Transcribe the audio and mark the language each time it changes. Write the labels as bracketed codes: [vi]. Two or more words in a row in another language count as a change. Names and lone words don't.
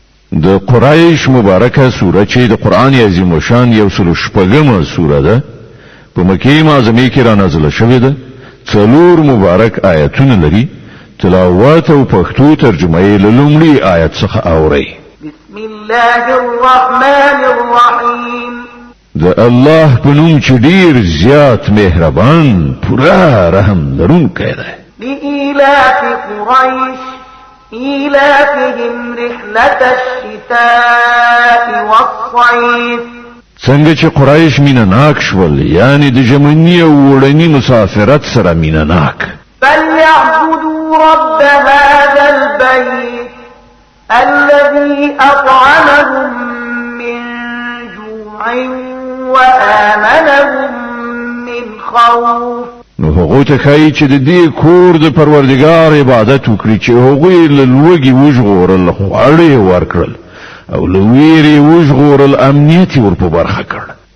[ps] د قریش مبارکه سوره چې د قران عظیم شان یو سل شپږمه سوره ده په مکه معظمه کې را نازله شوې ده څلور مبارک آیاتونه لري تلاوت او پښتو ترجمه یې لومړی آیت څخه اوري [ar] بسم الله الرحمن الرحیم [ps] د الله په نوم چې ډیر زیات مهربان پورا رحم لرونکی دی [ar] لإيلاف قريش إيلافهم رحلة الشتاء والصيف [ps] څنګه چې قریش مینه شول یعنی د ژمنی او وړنی مسافرت سره مینه [ar] فليعبدوا رب هذا البيت الذي أطعمهم من جوع وآمنهم من خوف [ps] نو هغه ته کوي چې د دې کور د پروردگار عبادت وکړي چې هغه له لوګي وژغورل خواړې ورکړل او لویری وژغورل امنیت ور په برخه کړ